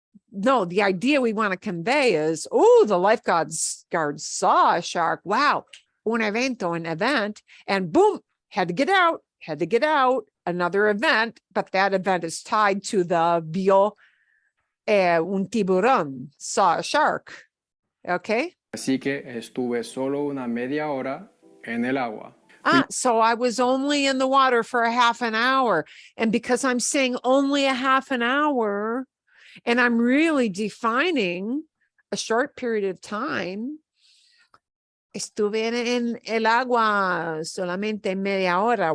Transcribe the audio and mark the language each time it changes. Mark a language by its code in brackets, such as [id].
[en] No, the idea we want to convey is, the lifeguard saw a shark. Wow, un event, and boom, had to get out. Another event, but that event is tied to the [es] vio un tiburón, [en] saw a shark. Okay. [es] Así que estuve solo una media hora en el agua. [en] So I was only in the water for a half an hour. And because I'm saying only a half an hour, and I'm really defining a short period of time, [es] estuve en el agua solamente media hora.